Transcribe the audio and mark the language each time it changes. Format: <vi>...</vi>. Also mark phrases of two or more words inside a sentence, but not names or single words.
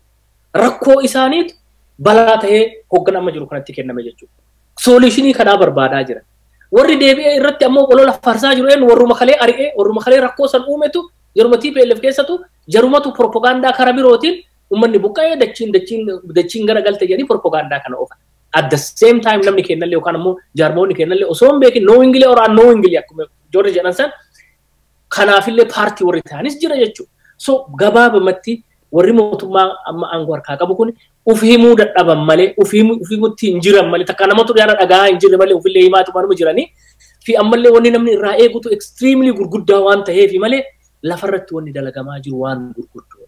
<om>Rakkoo isaaniitu balaa ta'ee hoogganaa amma jiru kanatti kenname jechuudha. Soolishinii kanaa barbaadaa jira. Warri deebi'ee irratti ammoo olola farsaa jiru eenyu warruma kalee ari'ee warruma kalee rakkoo san uumetu yeruma TPLF keessatu jarumatu propagaandaa karaa birootiin ummanni buqqa'ee dachiin garagalte jedhanii propagaandaa kana oofan.</om> <en>At the same time</en> <om>namni kennallee yookaan ammoo jaarmoonni kennallee osoo hin beekin</om> <en>knowingly or unknowingly</en> <om>akkuma Joorri jedhan san kanaafillee paartii warri ta'anis jira jechuudha. So gabaabamatti warri mootummaa amma aangoo harkaa qabu kun uf himuu dadhaban malee uf himutti hin jiran malee takka namatu dhiyaana dhagaa hin jirre malee ufillee himaatu manuma jiranii fi ammallee wanni namni irraa eegutu extremely gurguddaa waan ta'eefi malee lafarratti wanni dalagamaa jiru waan gurguddoodha.</om>